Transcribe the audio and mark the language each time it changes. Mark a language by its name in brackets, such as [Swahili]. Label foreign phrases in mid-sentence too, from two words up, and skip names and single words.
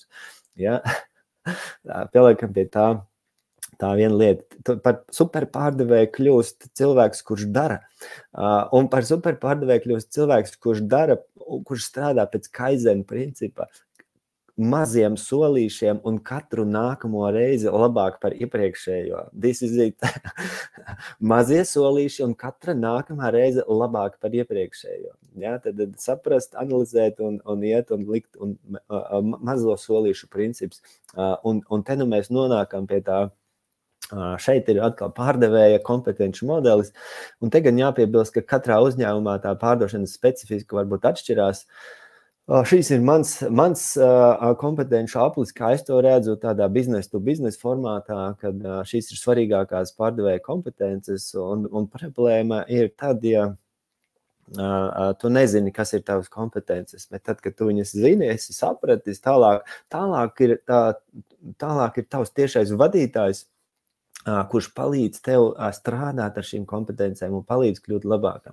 [Latvian] Ja? Pieliekam pie tā. Tā viena lieta. Par superpārdevēju kļūst cilvēks, kurš dara. Un par superpārdevēju kļūst cilvēks, kurš dara, kurš strādā pēc Kaizen principa, maziem solīšiem un katru nākamo reizi labāk par iepriekšējo. [English] This is it. [Latvian] Mazie solīši un katra nākamā reize labāk par iepriekšējo. Ja, tad saprast, analizēt un iet un likt un mazo solīšu princips. Un te nu mēs nonākam pie tā. Šeit ir atkal pārdevēja kompetenci modelis, un te gan jāpiebilst, ka katrā uzņēmumā tā pārdošanas specifika varbūt atšķirās. Šīs ir mans kompetenci aplis, kā es to redzu tādā business-to-business formātā, kad šīs ir svarīgākās pārdevēja kompetences, un problēma ir tad, ja tu nezini, kas ir tavas kompetences, bet tad, kad tu viņas zini, esi sapratis, tālāk ir tavs tiešais vadītājs, kurš palīdz tev strādāt ar šīm kompetencēm un palīdz kļūt labākam.